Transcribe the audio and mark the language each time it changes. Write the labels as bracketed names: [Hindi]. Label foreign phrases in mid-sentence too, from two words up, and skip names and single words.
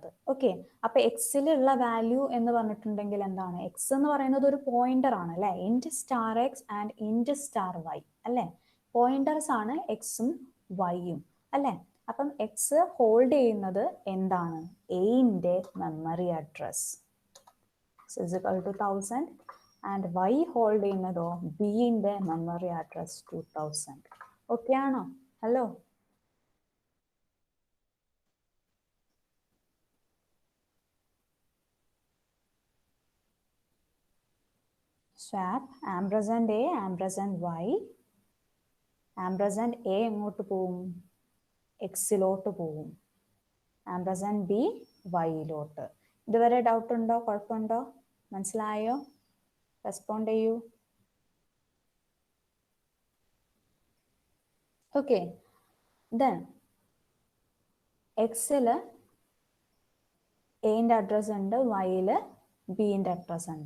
[Malayalam] ഓക്കെ, അപ്പൊ എക്സിലുള്ള വാല്യൂ എന്ന് പറഞ്ഞിട്ടുണ്ടെങ്കിൽ എന്താണ്? എക്സ് എന്ന് പറയുന്നത് ഒരു പോയിന്റർ ആണ് അല്ലെ, [English] int star x and int star y [Malayalam] അല്ലെ, പോയിന്റേഴ്സ് ആണ് എക്സും വൈയും അല്ലെ. അപ്പം എക്സ് ഹോൾഡ് ചെയ്യുന്നത് എന്താണ്? എന്റെ [English] memory address is equal to 1000 and y [Malayalam] ഹോൾഡ് ചെയ്യുന്നതോ ബിന്റെ [English] memory address [Malayalam] 2000. ഓക്കെ ആണോ? ഹലോ, [English] swap ampersand a ampersand y, ampersand a [Malayalam] എങ്ങോട്ട് പോവും? എക്സിലോട്ട് പോവും, [English] ampersand b [Malayalam] വൈയിലോട്ട്. ഇതുവരെ ഡൗട്ട് ഉണ്ടോ? കുഴപ്പമുണ്ടോ? മനസ്സിലായോ? റെസ്പോണ്ട് ചെയ്യൂ. [English] okay, then [Malayalam] എക്സില് എന്റെ അഡ്രസ് ഉണ്ട്, വൈയില് ബിന്റെ അഡ്രസ് ഉണ്ട്.